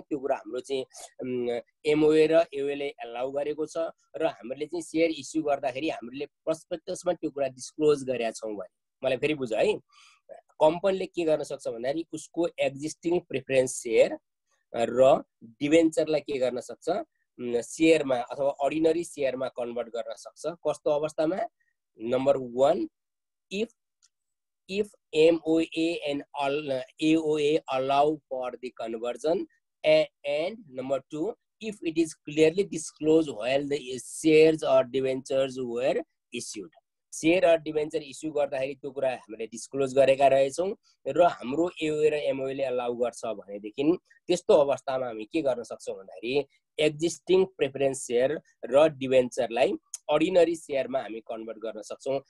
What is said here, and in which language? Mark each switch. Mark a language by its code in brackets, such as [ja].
[ne] त्यो कुरा हाम्रो चाहिँ एमओए र एओएले एलाउ गरेको छ र हामीले चाहिँ शेयर इस्यु गर्दाखेरि हामीले प्रोस्पेक्टसमा त्यो कुरा डिस्क्लोज गरेका छौँ भने मलाई फेरि बुझ है। कम्पनीले के गर्न सक्छ भन्दाखेरि उसको एक्जिस्टिङ प्रिफरेन्स शेयर र डिभेन्चरलाई के गर्न सक्छ शेयरमा अथवा अर्डिनरी शेयरमा कन्भर्ट गर्न सक्छ। कस्तो अवस्थामा? [en] Number 1 if MOA and AOA allow for the conversion and number 2 if it is clearly disclosed while the shares or debentures were issued। [ne] Share र डिभेन्चर इस्यु गर्दाखेरि त्यो कुरा हामीले डिस्क्लोज गरेका रहेछौँ र हाम्रो एओए र एमओएले अलाउ गर्छ भनेदेखि त्यस्तो अवस्थामा हामी के गर्न सक्छौँ भन्दाखेरि एक्जिस्टिङ प्रेफरेन्स शेयर र डिभेन्चरलाई अर्डिनरी शेयरमा हामी कन्भर्ट गर्न सक्छौँ।